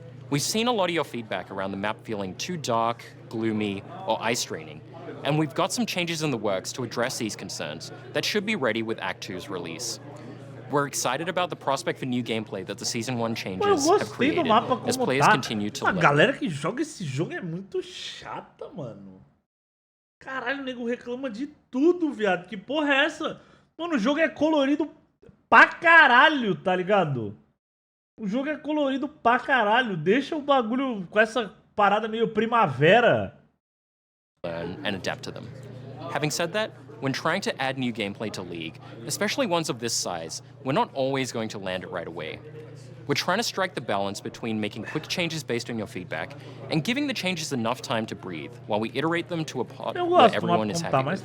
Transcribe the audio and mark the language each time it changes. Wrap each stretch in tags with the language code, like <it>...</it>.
<en>We've seen a lot of your feedback around the map feeling too dark, gloomy, or ice draining, and we've got some changes in the works to address these concerns that should be ready with Act 2's release. We're excited about the prospect for new gameplay that the Season 1 changes have created as players continue to</en> <pt>A</pt> <en>learn.</en> <pt>galera que joga esse jogo é muito chata, mano. Caralho, o nego reclama de tudo, viado. Que porra é essa? Mano, o jogo é colorido pra caralho, tá ligado? O jogo é colorido pra caralho. Deixa o bagulho com essa parada meio primavera.</pt> <en>Learn and adapt to them. Having said that, when trying to add new gameplay to League, especially ones of this size, we're not always going to land it right away. We're trying to strike the balance between making quick changes based on your feedback and giving the changes enough time to breathe while we iterate them to a pod where everyone is happy with.</en>